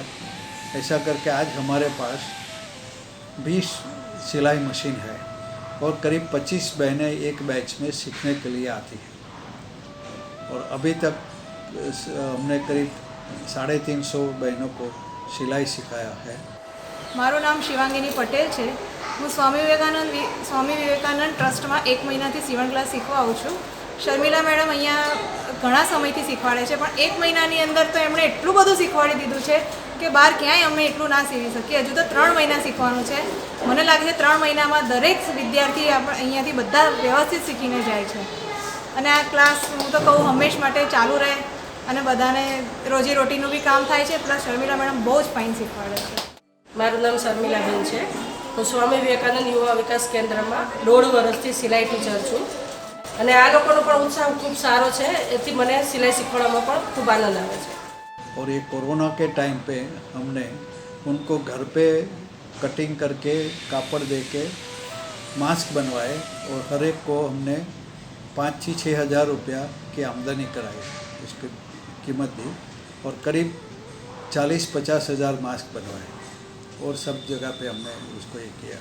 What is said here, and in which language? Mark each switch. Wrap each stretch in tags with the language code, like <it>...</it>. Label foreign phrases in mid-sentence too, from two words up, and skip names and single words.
<hi>ऐसा करके आज हमारे पास 20 सिलाई मशीन है और करीब 25 बहनें एक बैच में सीखने के लिए आती हैं और अभी तक हमने करीब 350 बहनों को सिलाई सिखाया है।</hi> <gu>મારું નામ શિવાંગીની પટેલ છે. હું સ્વામી વિવેકાનંદ ટ્રસ્ટમાં 1 મહિનાથી સીવણ ક્લાસ શીખવા આવું છું। શર્મિલા મેડમ અહીંયા ઘણા સમયથી શીખવાડે છે, પણ 1 મહિનાની અંદર તો એમણે એટલું બધું શીખવાડી દીધું છે કે બહાર ક્યાંય અમે એટલું ના સીવી શકીએ। હજુ તો 3 મહિના શીખવાનું છે। મને લાગે છે 3 મહિનામાં દરેક વિદ્યાર્થી અહીંયાથી બધા વ્યવસ્થિત શીખીને જાય છે અને આ ક્લાસ હું તો કહું હંમેશ માટે ચાલુ રહે અને બધાને રોજીરોટીનું બી કામ થાય છે, પ્લસ શર્મિલા મેડમ બહુ જ ફાઇન શીખવાડે છે। મારું નામ શર્મિલાબેન છે। હું સ્વામી વિવેકાનંદ યુવા વિકાસ કેન્દ્રમાં 1.5 વર્ષથી સિલાઈ ટીચર છું અને આ લોકોનો પણ ઉત્સાહ ખૂબ સારો છે, એથી મને સિલાઈ શીખવાડવામાં પણ ખૂબ આનંદ આવે છે।</gu> <hi>और ये कोरोना के टाइम पे हमने उनको घर पे कटिंग करके कापड़ दे के मास्क बनवाए और हर एक को हमने 5-6 हज़ार रुपया की आमदनी कराई, उसकी कीमत दी और करीब 40-50 हज़ार मास्क बनवाए और सब जगह पे हमने उसको ये किया।</hi>